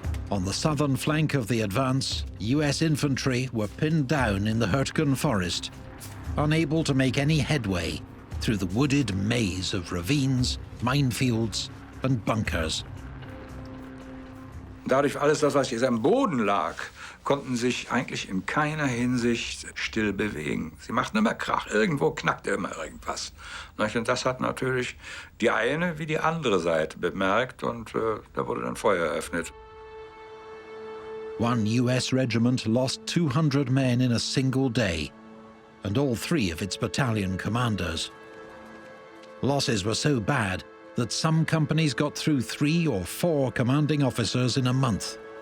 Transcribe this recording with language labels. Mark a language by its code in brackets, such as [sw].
[en] On the southern flank of the advance, US infantry were pinned down in the Hürtgen Forest, unable to make any headway through the wooded maze of ravines, minefields, and bunkers. [de] Dadurch alles das, was jetzt am Boden lag, konnten sich eigentlich in keiner Hinsicht still bewegen. Sie machten immer Krach, irgendwo knackte immer irgendwas. Und das hat natürlich die eine wie die andere Seite bemerkt und da wurde dann Feuer eröffnet. [en] One US regiment lost 200 men in a single day, and all 3 of its battalion commanders. Losses were so bad that some companies got through 3 or 4 commanding officers in a month.